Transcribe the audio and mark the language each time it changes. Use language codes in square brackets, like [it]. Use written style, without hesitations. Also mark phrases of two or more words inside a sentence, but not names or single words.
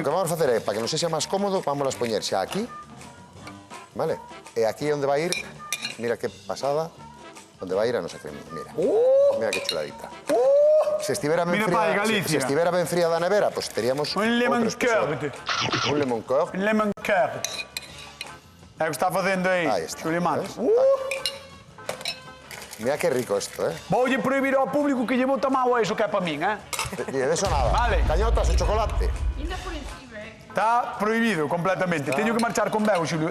[gl] o que vamos a facer é, para que nos sexa máis cómodo, vamos a poñer xa aquí, vale? E aquí onde vai ir, mira que pasada, onde vai ir a nosa crema. Mira, mira que chuladita. Se estivera ben Mira fría, pa aí, Galicia. se estivera ben fría da nevera, pues teríamos Un lemon outro espesor. curd. Un [en] lemon curd. Lemon curd. [gl] É o que está facendo aí, Aí está. Xulio Mato. ¿Ves? Mira que rico isto, eh? Voulle prohibir ao público que lle bota mau a iso que é para min, eh? E de eso nada. Vale. Cañotas o chocolate. Está prohibido completamente. Teño que marchar con Bego, Xulio.